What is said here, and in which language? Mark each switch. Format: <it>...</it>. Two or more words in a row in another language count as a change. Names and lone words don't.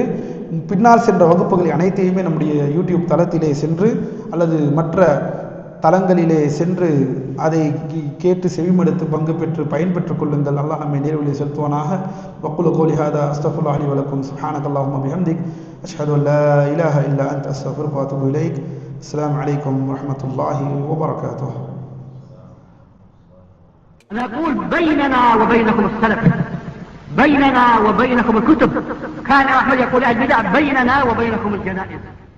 <ta>பின்னால் சென்ற வகுப்புகளை அனைத்தையுமே நம்முடைய யூடியூப் தளத்திலே சென்று அல்லது மற்ற தளங்களிலே சென்று அதை கேட்டு செவிமடுத்து பங்கு பெற்று பயன்பெற்றுக் கொள்ளுங்கள். அல்லாஹ் நம்மை நேர்வழியை செலுத்துவானாக.</ta> <ar>وأقول قولي هذا أستغفر الله لي و لكم سبحانك اللهم بحمدك أشهد أن لا إله إلا أنت أستغفرك و أتوب إليك. السلام عليكم و رحمة الله و بركاته. نقول بيننا وبينكم السلف، بيننا وبينكم الكتب. كان أحمد يقول البدع بيننا وبينكم الجنائز.</ar>